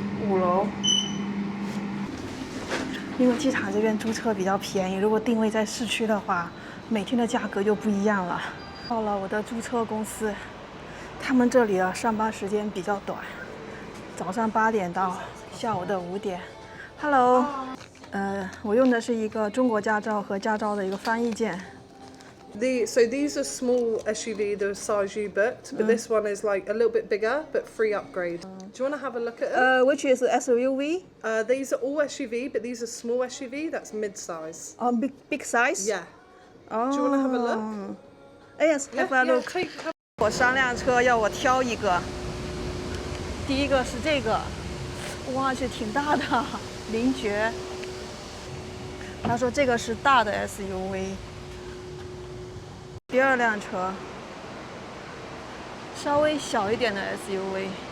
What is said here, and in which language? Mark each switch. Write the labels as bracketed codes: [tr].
[zh] 5楼，因为机场这边租车比较便宜，如果定位在市区的话，每天的价格就不一样了。到了我的租车公司。他们这里上班时间比较短，早上8点到下午的5点。 Hello， 我用的是一个中国驾照和驾照的一个翻译件。 [en] So these are small SUV, the size you booked, but this one is like a little bit bigger, but free upgrade. Do you want to have a look at it? Which is SUV? These are all SUV, but these are small SUV. That's mid-size. Big size? Yeah. Do you want to have a look? Yes, have a look. [zh] 我3辆车要我挑一个，第一个是这个，哇，这挺大的，凌爵。他说这个是大的 SUV。第2辆车，稍微小一点的 SUV。